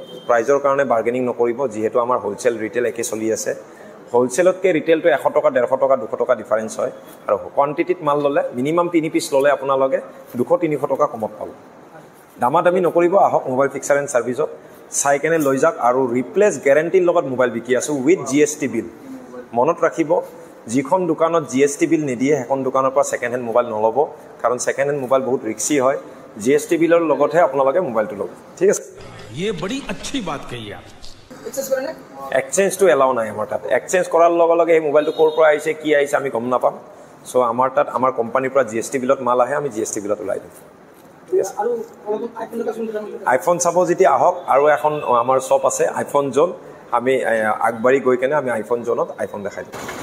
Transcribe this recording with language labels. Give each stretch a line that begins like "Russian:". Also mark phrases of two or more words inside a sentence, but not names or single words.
Assamese: প্ৰাইজৰ কাৰণে বাৰ্গেনিং নকৰিব যিহেতু আমাৰ হোলচেল ৰিটেল একে চলি আছে হোলচেলতকৈ ৰিটেলটো 100 টকা 150 টকা 200 টকা ডিফাৰেঞ্চ হয় আৰু কোৱান্টিটিত মাল ল'লে মিনিমাম 3 পিচ ল'লে আপোনালোকে 200-300 টকা কমত পাব দামাদামি নকৰিব আহক মোবাইল ফিক্সাৰ এণ্ড সাৰ্ভিসত চাই কেনে লৈ যাওক আৰু
English: replace guarantee
Assamese: লগত মোবাইল বিকি আছোঁ
English: with GST bill
Assamese: মনত ৰাখিব যিখন দোকানত GST বিল নিদিয়ে সেইখন দোকানৰ পৰা
English: second hand mobile
Assamese: নল'ব কাৰণ
English: second hand mobile
Assamese: বহুত ৰিস্কি হয় GST বিলৰ লগতহে আপোনালোকে মোবাইলটো ল'ব ঠিক আছে
Hindi: ये बड़ी अच्छी बात कही आप
Assamese: এক্সচেঞ্জটো এলাও নাই আমাৰ তাত এক্সচেঞ্জ কৰাৰ লগে লগে এই মোবাইলটো ক'ৰ পৰা আহিছে কি আহিছে আমি গম নাপাম সো আমাৰ তাত আমাৰ কোম্পানীৰ পৰা GST বিলত মাল আহে আমি GST বিলত ওলাই দিওঁ আইফোন চাব যেতিয়া আহক আৰু এখন আমাৰ শ্বপ আছে আইফোন জোন আমি আগবাঢ়ি গৈ কেনে আমি আইফোন জোনত আইফোন দেখাই দিম